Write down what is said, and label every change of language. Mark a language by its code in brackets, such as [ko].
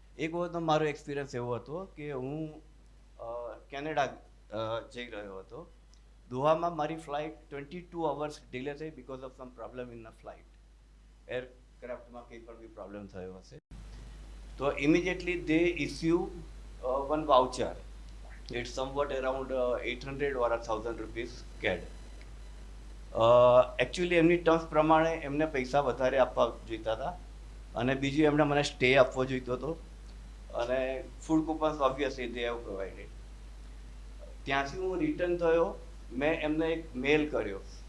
[gu] એક વખતનો મારો એક્સપિરિયન્સ એવો હતો કે હું કેનેડા જઈ રહ્યો હતો. દોહામાં મારી ફ્લાઇટ 22 અવર્સ ડિલે થઈ [en] Because of some problem in the flight. [gu] એરક્રાફ્ટમાં કંઈ પણ બી પ્રોબ્લેમ થયો હશે તો [en] Immediately they issue one voucher. It's somewhat around 800 or 1,000 rupees CAD. [gu] Actually એમની ટર્મ્સ પ્રમાણે એમને પૈસા વધારે આપવા જોઈતા હતા, અને બીજું એમણે મને સ્ટે આપવો જોઈતો હતો, અને food coupons [en] Obviously they have provided. [gu] ત્યાંથી હું રિટર્ન થયો, મેં એમને એક મેલ કર્યો.